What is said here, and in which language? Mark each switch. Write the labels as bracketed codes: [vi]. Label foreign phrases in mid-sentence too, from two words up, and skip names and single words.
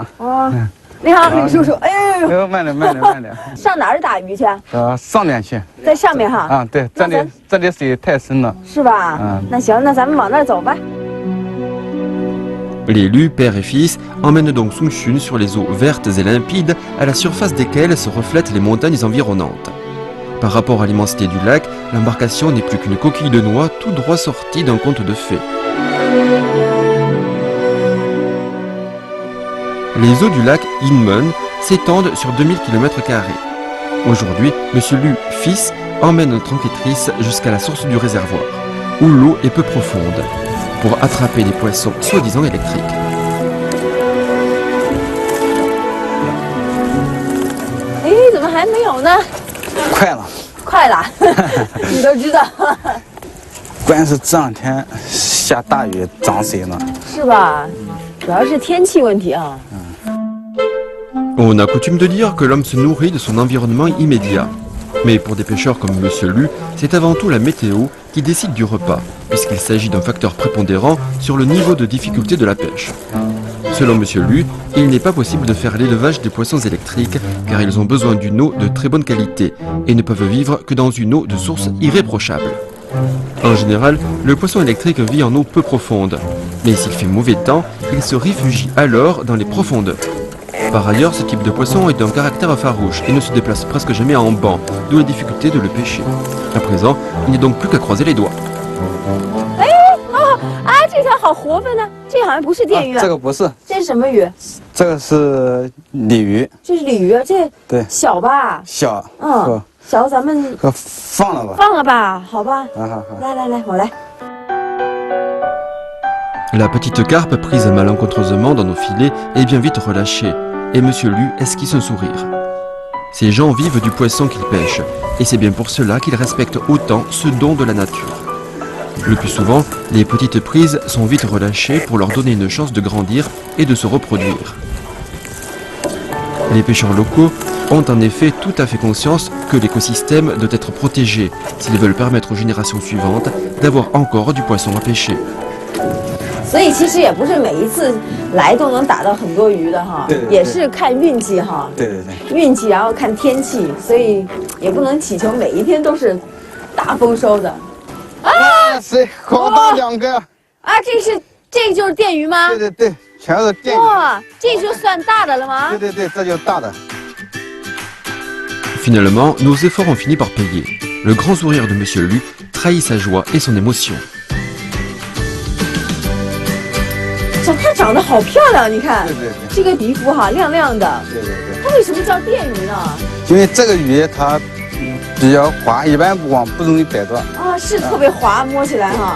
[zh] 哦，你好，吕叔叔。哎呦，慢点，慢点，慢点。上哪儿打鱼去？上面去。在上面哈。啊，对，这里水太深了。是吧？那行，那咱们往那儿走吧。 [fr] Les Lu, père et fils, emmènent donc Sung Chun sur les eaux vertes et limpides à la surface desquelles se reflètent les montagnes environnantes. Par rapport à l'immensité du lac, l'embarcation n'est plus qu'une coquille de noix tout droit sortie d'un conte de fées. Les eaux du lac Inmen s'étendent sur 2000 km². Aujourd'hui, Monsieur Lu, fils, emmène notre enquêtrice jusqu'à la source du réservoir, où l'eau est peu profonde, pour attraper des poissons soi-disant électriques. [zh] Eh, 怎么还没有呢？快了，快了，你都知道，关键是这两天下大雨涨水了，是吧？主要是天气问题啊。 [fr] On a coutume de dire que l'homme se nourrit de son environnement immédiat. Mais pour des pêcheurs comme Monsieur Lu, c'est avant tout la météo qui décide du repas, puisqu'il s'agit d'un facteur prépondérant sur le niveau de difficulté de la pêche. Selon Monsieur Lu, il n'est pas possible de faire l'élevage des poissons électriques car ils ont besoin d'une eau de très bonne qualité et ne peuvent vivre que dans une eau de source irréprochable. En général, le poisson électrique vit en eau peu profonde, Mais s'il fait mauvais temps, il se réfugie alors dans les profondeurs. Par ailleurs, ce type de poisson est d'un caractère farouche et ne se déplace presque jamais en banc, d'où la difficulté de le pêcher. À présent, il n'y a donc plus qu'à croiser les doigts. [zh] 这条好活泼呢，这好像不是电鱼啊，这个不是，这是什么鱼？这个是鲤鱼，这是鲤鱼，这对小吧？小，小咱们放了吧，放了吧，好吧？好。来，我来。 [fr] La petite carpe, prise malencontreusement dans nos filets, est bien vite relâchée, et Monsieur Lu esquisse un sourire. Ces gens vivent du poisson qu'ils pêchent, et c'est bien pour cela qu'ils respectent autant ce don de la nature. Le plus souvent, les petites prises sont vite relâchées pour leur donner une chance de grandir et de se reproduire. Les pêcheurs locaux ont en effet tout à fait conscience que l'écosystème doit être protégé s'ils veulent permettre aux générations suivantes d'avoir encore du poisson à pêcher. [zh] 所以其实也不是每一次来都能打到很多鱼的哈，也是看运气哈。对，运气，然后看天气，所以也不能祈求每一天都是大丰收的。啊，是好大2个！啊，这个就是电鱼吗？对，全是电鱼。哇，这就算大的了吗？对，这就是大的。 [fr] Finalement, nos efforts ont fini par payer. Le grand sourire de Monsieur Lu trahit sa joie et son émotion. [zh] 它长得好漂亮，你看，对，这个皮肤哈亮亮的。对。它为什么叫电鱼呢？因为这个鱼它比较滑，一般不容易摆断。啊，是特别滑，摸起来哈。